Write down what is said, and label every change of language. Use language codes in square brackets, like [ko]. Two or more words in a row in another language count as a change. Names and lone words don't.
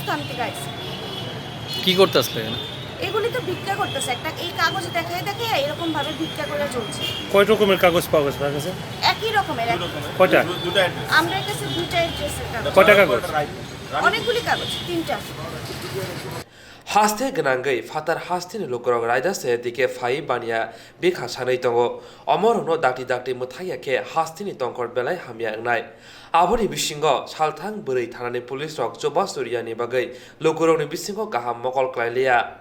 [bn] ওরা তো রাজস্থান থেকে আসছে। কি করতে আসলে? এগুলি তো ভিক্ষা করতেছে, একটা এই কাগজ দেখায় দেখে এরকম ভাবে ভিক্ষা করে চলছে। কয় রকমের কাগজ পাওয়া গেছে আপনার কাছে? একই রকমের কয়টা? আমরা কাছে দুইটা অ্যাড্রেসের কাগজ। কয়টা কাগজ? অনেকগুলি কাগজ, 3টা। [trp] haste gnangai fatar hastini lukrok raidase dike phai bania bikha sanai tongo omorono dakti muthaiya ke hastini tongkor belai hamia ngnai aboni bisingo salthang bwrui thanani police rok joba suriani bagai lukrokni bisingo kaham mokol klailia